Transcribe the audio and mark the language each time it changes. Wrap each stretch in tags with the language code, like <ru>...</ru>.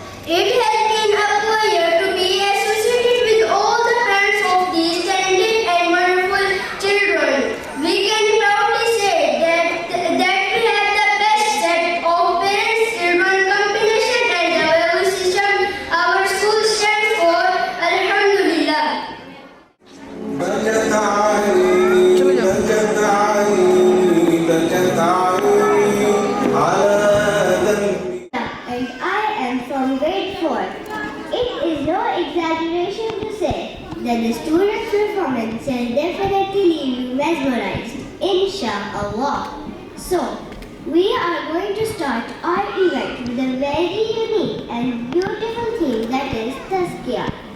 <en>It has been a pleasure to be associated with all the parents of these talented and wonderful children. We can proudly say that we have the best set of parents-children combination and the value system our school stands for.</en> <ar>Alhamdulillah. بكت عيني بكت عيني بكت عيني على ذنبي.</ar> <en>And I am from grade 4. It is no exaggeration to say that the students' performance will definitely leave you mesmerized, inshallah. So, we are going to start our event with a very unique and beautiful theme, that is Tazkiyah.</en>